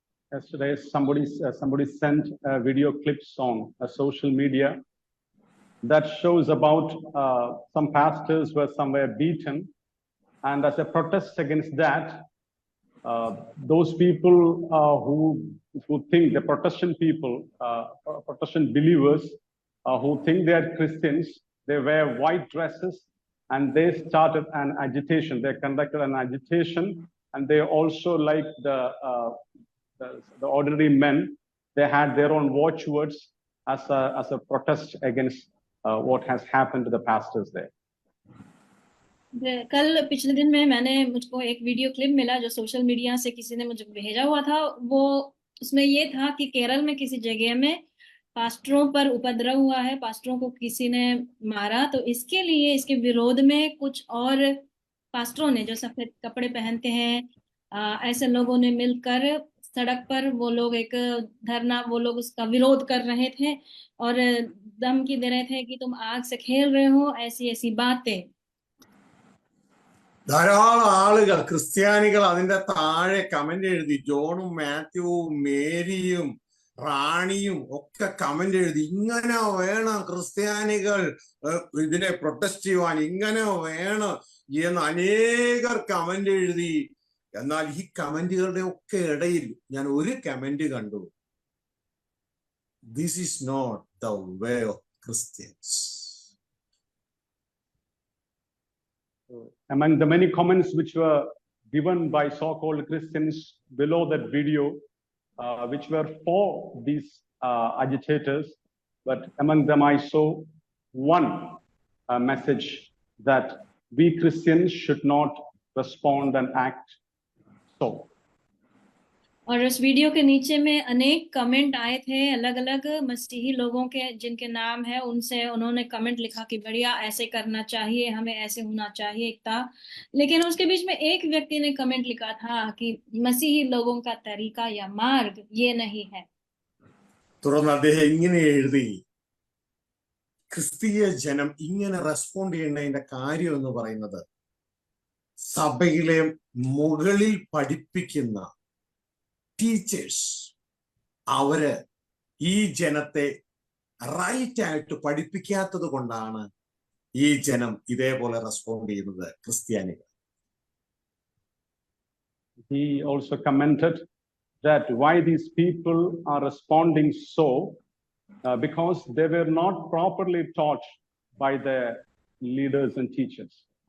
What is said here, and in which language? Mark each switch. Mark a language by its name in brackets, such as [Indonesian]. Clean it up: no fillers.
[English] Yesterday, somebody sent video clips on social media that shows about some pastors were somewhere beaten, and as a protest against that, those people who think the Protestant people, Protestant believers who think they are Christians, they wear white dresses and they started an agitation. They conducted an agitation, and they also, like the ordinary men, they had their own watchwords as a protest against what has happened to the pastors there. [Hindi] कल पिछले दिन में मुझको एक video clip मिला जो social media से किसी ने मुझे भेजा हुआ था. वो उसमें ये था कि केरल में किसी जगह में पास्टरों पर उपद्रव हुआ है, पास्टरों को किसी ने मारा. तो इसके लिए, इसके विरोध में कुछ और पास्टरों ने जो सफेद कपड़े पहनते हैं ऐसे लोगों ने मिलकर सड़क पर वो लोग एक धरना, वो लोग उसका विरोध कर रहे थे और धमकी दे रहे थे कि तुम आग से खेल रहे हो, ऐसी बातें. [Malayalam] ധാരാളം ആളുകൾ, ക്രിസ്ത്യാനികൾ അതിന്റെ താഴെ കമന്റ് എഴുതി. ജോണും മാത്യുവും മേരിയും റാണിയും ഒക്കെ കമന്റ് എഴുതി, ഇങ്ങനെ വേണം ക്രിസ്ത്യാനികൾ ഇതിനെ പ്രൊട്ടസ്റ്റ് ചെയ്യുവാൻ, ഇങ്ങനെ വേണം എന്ന് അനേകർ കമന്റ് എഴുതി. എന്നാൽ ഈ കമന്റുകളുടെ ഒക്കെ ഇടയിൽ ഞാൻ ഒരു കമന്റ് കണ്ടു, [English] This is not the way of Christians. Among the many comments which were given by so-called Christians below that video, which were for these agitators, but among them I saw one message that we Christians should not respond and act so. [Hindi] और उस video के नीचे में अनेक comment आए थे अलग अलग मसीही लोगों के, जिनके नाम है, उनसे उन्होंने कमेंट लिखा कि बढ़िया, ऐसे करना चाहिए, हमें ऐसे होना चाहिए था। लेकिन उसके बीच में एक व्यक्ति ने कमेंट लिखा था कि मसीही लोगों का तरीका या मार्ग ये नहीं है। [Malayalam] തുടർന്ന് അദ്ദേഹം ഇങ്ങനെ എഴുതി, ക്രിസ്തീയ ജനം ഇങ്ങനെ റെസ്പോണ്ട് ചെയ്യേണ്ടതിന്റെ കാര്യം എന്ന് പറയുന്നത്, സഭയിലെ മുകളിൽ പഠിപ്പിക്കുന്ന ടീച്ചേഴ്സ് അവര് ഈ ജനത്തെ റൈറ്റ് ആയിട്ട് പഠിപ്പിക്കാത്തത് കൊണ്ടാണ് ഈ ജനം ഇതേപോലെ റെസ്പോണ്ട് ചെയ്യുന്നത്, ക്രിസ്ത്യാനികൾ. [English] He also commented that why these people are responding so, because they were not properly taught by their leaders and teachers.